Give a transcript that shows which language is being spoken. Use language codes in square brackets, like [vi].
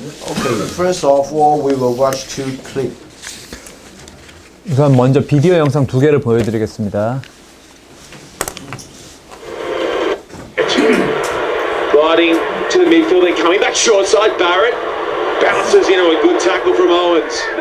[en] Okay, first of all, we will watch two clips. [ko] 우선 먼저 비디오 영상 2개를 보여드리겠습니다. [en] Gliding to the midfield and coming back short side, Barrett bounces into a good tackle from Owens.